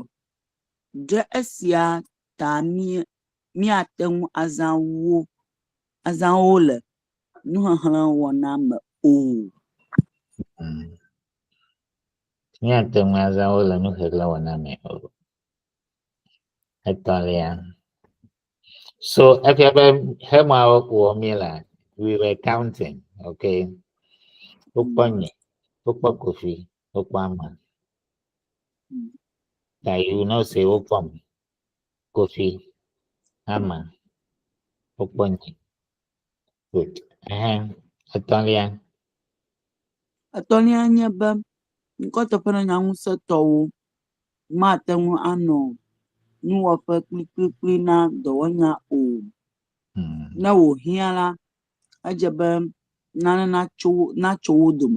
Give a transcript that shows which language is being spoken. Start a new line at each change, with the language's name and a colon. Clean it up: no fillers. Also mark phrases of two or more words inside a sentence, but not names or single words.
Ewe: Ɖe esia ta míate ŋu azã wo le nuxexlẽ wɔna me o. Míate ŋu azã wo le nuxexlẽ wɔna me o. Etɔ̃lia.
English: So if you have we were counting, okay? Ukponye, Kofi, Ukpama. That you know say Ukpom, Kofi, Ama, Ukponye. Good.
Ewe: Etɔ̃lia. Etɔ̃lia nye be ŋkɔteƒe ne nya ŋusẽtɔwo mate ŋu anɔ nuwɔƒe kplikplikpli na dɔwɔnya o. Ne wòhiã la, edze be nane natso wo dome.